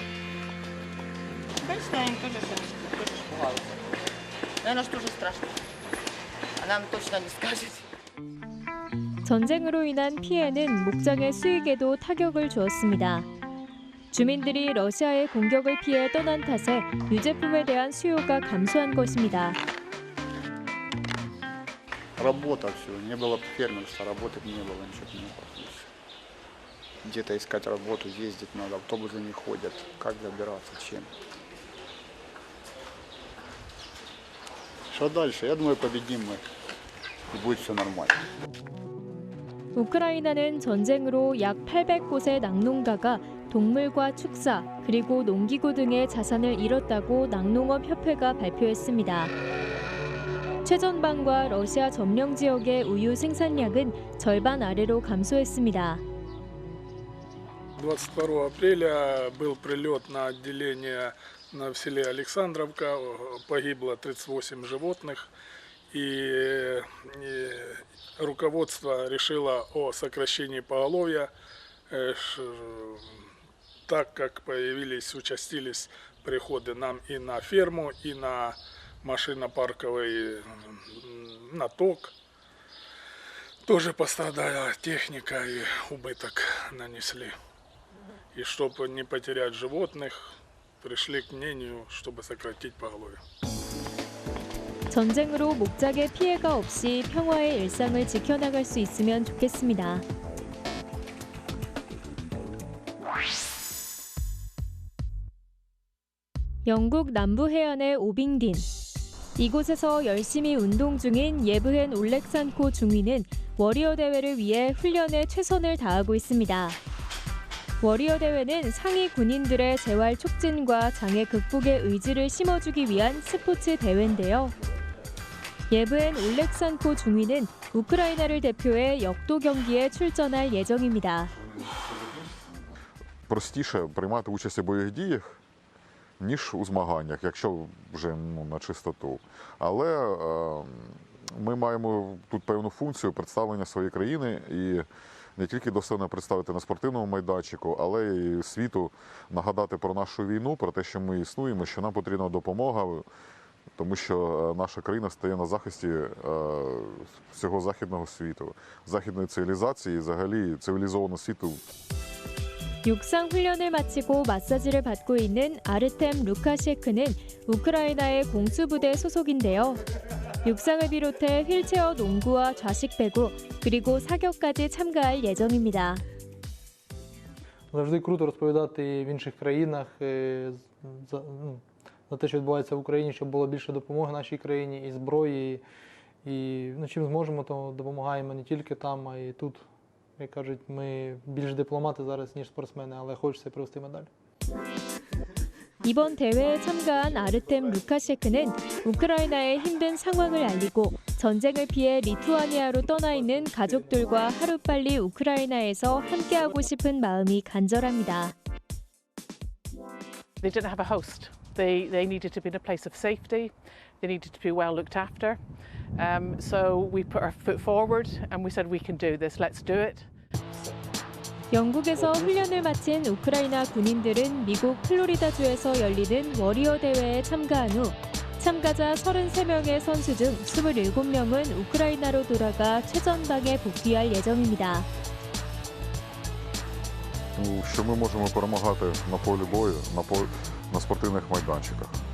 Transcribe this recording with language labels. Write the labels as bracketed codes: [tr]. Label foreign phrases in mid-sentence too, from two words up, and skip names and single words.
[ko] 전쟁으로 인한 피해는 목장의 수익에도 타격을 주었습니다. 주민들이 러시아의 공격을 피해 떠난 탓에 유제품에 대한 수요가 감소한 것입니다. [ru] Работа все, не было фермерства, работать не было, ничего не было. Где-то искать работу, ездить надо, автобусы не ходят, как добираться, чем. Что дальше? Я думаю, победим мы, и будет все нормально. [ko] 우크라이나는 전쟁으로 약 800곳의 낙농가가 동물과 축사, 그리고 농기구 등의 자산을 잃었다고 낙농업협회가 발표했습니다. 최전방과 러시아 점령 지역의 우유 생산량은 절반 아래로 감소했습니다. [ru] 22 апреля был прилет на отделение в селе Александровка, погибло 38 животных, и руководство решило о сокращении поголовья, так как участились приходы нам и на ферму, и на машинопарковый наток. Тоже пострадала техника и убыток нанесли. И чтобы не потерять животных, пришли к мнению, чтобы сократить поголовье. [ko] 전쟁으로 목작의 피해가 없이 평화의 일상을 지켜나갈 수 있으면 좋겠습니다. 영국 남부 해안의 오빙딘. 이곳에서 열심히 운동 중인 예브헨 올렉산코 중위는 워리어 대회를 위해 훈련에 최선을 다하고 있습니다. 워리어 대회는 상위 군인들의 재활 촉진과 장애 극복의 의지를 심어주기 위한 스포츠 대회인데요. 예브헨 올렉산코 중위는 우크라이나를 대표해 역도 경기에 출전할 예정입니다. [uk] Простіше приймати участь у бойових діях, ніж у змаганнях, якщо вже на чистоту. Але ми маємо тут певну функцію представлення своєї країни і не тільки достойно представити на спортивному майданчику, але й світу нагадати про нашу війну, про те, що ми існуємо, що нам потрібна допомога, тому що наша країна стає на захисті всього західного світу, західної цивілізації і взагалі цивілізованого світу. [ko] 육상 훈련을 마치고 마사지를 받고 있는 아르템 루카셰크는 우크라이나의 공수부대 소속인데요. 육상을 비롯해 휠체어 농구와 좌식 배구, 그리고 사격까지 참가할 예정입니다. [uk] Завжди круто розповідати в інших країнах за те, що відбувається в Україні, щоб було більше допомоги нашій країні і зброї. І чим зможемо, то допомагаємо не тільки там, а й тут. Як кажуть, ми більш дипломати зараз, ніж спортсмени, але хочеться привезти медаль. [ko] 이번 대회에 참가한 아르템 루카셰크는 우크라이나의 힘든 상황을 알리고 전쟁을 피해 리투아니아로 떠나 있는 가족들과 하루빨리 우크라이나에서 함께하고 싶은 마음이 간절합니다. [en] They didn't have a host. They needed to be in a place of safety. They needed to be well looked after. So we put our foot forward and we said we can do this. Let's do it. [ko] 영국에서 훈련을 마친 우크라이나 군인들은 미국 플로리다주에서 열리는 워리어 대회에 참가한 후 참가자 33명의 선수 중 27명은 우크라이나로 돌아가 최전방에 복귀할 예정입니다. [uk] Що ми можемо перемагати на полі бою, на спортивних майданчиках.